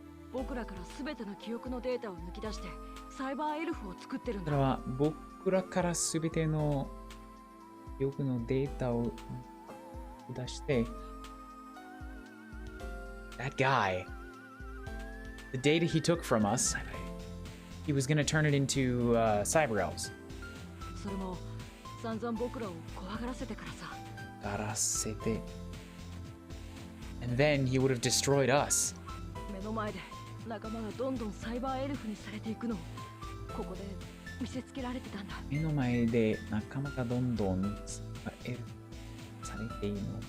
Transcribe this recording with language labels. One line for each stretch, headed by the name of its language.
Japanese: 僕らから全ての記憶のデータを抜き出してサイバーエルフを作ってるんだ。それは僕らから全ての記憶のデータを出して
English: That guy, the data he took from us, he was gonna turn it into cyber elves.
Japanese: それも散々僕らを怖がらせてからさ。 Garasete.
English: And then he would have destroyed us.
Japanese: 目の前で仲間がどんどんサイバーエルフにされていくのをここで見せつけられてたんだ。目の前で仲間がどんどんサイバーエルフされているの。